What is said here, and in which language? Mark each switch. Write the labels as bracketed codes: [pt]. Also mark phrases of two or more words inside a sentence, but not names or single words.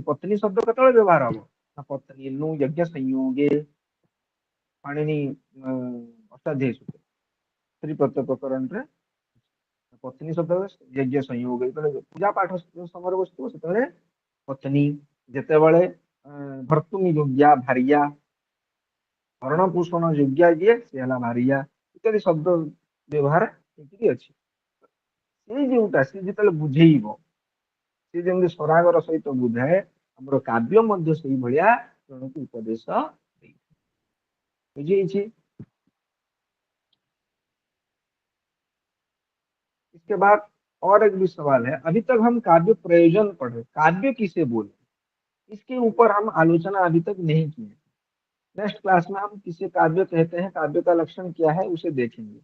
[or] ପତ୍ନୀ ଶବ୍ଦ କେତେବେଳେ ବ୍ୟବହାର ହବ ନା, [sa] ପତ୍ନୀ ଯଜ୍ଞ ସଂयोगे, [or] ପାଣିନି ଅଷ୍ଟାଧ୍ୟାୟୀ ସୂତ୍ର ସ୍ତ୍ରୀ ପ୍ରତ୍ୟୟ ପ୍ରକରଣରେ ପତ୍ନୀ ଶବ୍ଦ [sa] ଯଜ୍ଞ ସଂयोगे, [or] ଯେତେବେଳେ ପୂଜା ପାଠ ସମୟରେ ବସିଥିବ ସେତେବେଳେ ପତ୍ନୀ, ଯେତେବେଳେ ଭର୍ତ୍ତୁମି ଯୋଗ୍ୟା ଭାର୍ୟା, ଭରଣ ପୋଷଣ ଯୋଗ୍ୟା ଯିଏ ସେ ହେଲା ଭାର୍ୟା, ଇତ୍ୟାଦି ଶବ୍ଦ ବ୍ୟବହାର ଏତିକି ଅଛି। ସେଇ ଯୋଉଟା ସେ ଯେତେବେଳେ ବୁଝେଇବ, ସେ ଯେମିତି ସରାଗର ସହିତ ବୁଝାଏ, ଆମର କାବ୍ୟ ମଧ୍ୟ ସେଇଭଳିଆ ଜଣକୁ ଉପଦେଶ ଦେଇଥାଏ। ବୁଝିଯାଇଛି? [hi] इसके बाद और एक भी सवाल है, अभी तक हम काव्य प्रयोजन पढ़े, काव्य किसे बोले, इसके ऊपर हम आलोचना अभी तक नहीं की है। [en] next class [hi] में हम किसे काव्य कहते हैं, काव्य का लक्षण क्या है, उसे देखेंगे।